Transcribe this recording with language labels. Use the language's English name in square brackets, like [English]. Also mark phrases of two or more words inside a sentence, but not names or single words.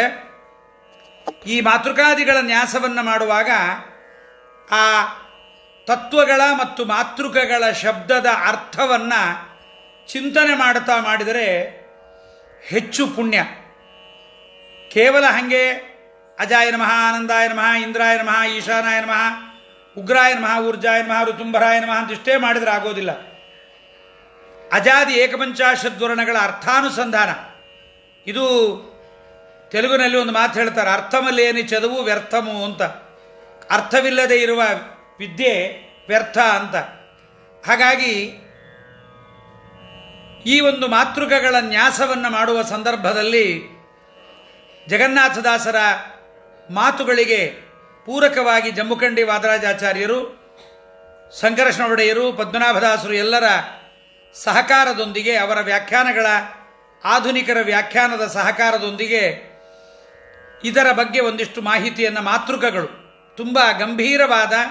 [Kannada] ಈ ಮಾತೃಕಾದಿಗಳ ನ್ಯಾಸವನ್ನು ಮಾಡುವಾಗ ಆ ತತ್ವಗಳ ಮತ್ತು ಮಾತೃಕಗಳ ಶಬ್ದದ ಅರ್ಥವನ್ನು ಚಿಂತನೆ ಮಾಡ್ತಾ ಮಾಡಿದರೆ ಹೆಚ್ಚು ಪುಣ್ಯ. ಕೇವಲ ಹಾಗೆ [Sanskrit] ಅಜಾಯ ನಮಃ, ಆನಂದಾಯ ನಮಃ, ಇಂದ್ರಾಯ ನಮಃ, ಈಶಾನಾಯ ನಮಃ, ಉಗ್ರಾಯ ನಮಃ, ಊರ್ಜಾಯ ನಮಃ, ಋತುಂಬರಾಯ ನಮಃ [Kannada] ಅಂತಿಷ್ಟೇ ಮಾಡಿದರೆ ಆಗೋದಿಲ್ಲ. ಅಜಾದಿ ಏಕಪಂಚಾಶದ್ವರ್ಣಗಳ ಅರ್ಥಾನುಸಂಧಾನ, ಇದು ತೆಲುಗಿನಲ್ಲಿ ಒಂದು ಮಾತು ಹೇಳ್ತಾರೆ, [Telugu] అర్థమలేని చదువు వ్యర్థము [Kannada] ಅಂತ. ಅರ್ಥವಿಲ್ಲದೆ ಇರುವ ವಿದ್ಯೆ ವ್ಯರ್ಥ ಅಂತ. ಹಾಗಾಗಿ ಈ ಒಂದು ಮಾತೃಕಗಳ ನ್ಯಾಸವನ್ನು ಮಾಡುವ ಸಂದರ್ಭದಲ್ಲಿ ಜಗನ್ನಾಥದಾಸರ ಮಾತುಗಳಿಗೆ ಪೂರಕವಾಗಿ ಜಂಬುಖಂಡಿ ವಾದರಾಜಾಚಾರ್ಯರು, ಸಂಕರ್ಷಣ ಒಡೆಯರು, ಪದ್ಮನಾಭದಾಸರು ಎಲ್ಲರ ಸಹಕಾರದೊಂದಿಗೆ, ಅವರ ವ್ಯಾಖ್ಯಾನಗಳ, ಆಧುನಿಕರ ವ್ಯಾಖ್ಯಾನದ ಸಹಕಾರದೊಂದಿಗೆ ಇದರ ಬಗ್ಗೆ ಒಂದಿಷ್ಟು ಮಾಹಿತಿಯನ್ನು, ಮಾತೃಕಗಳು ತುಂಬ ಗಂಭೀರವಾದ,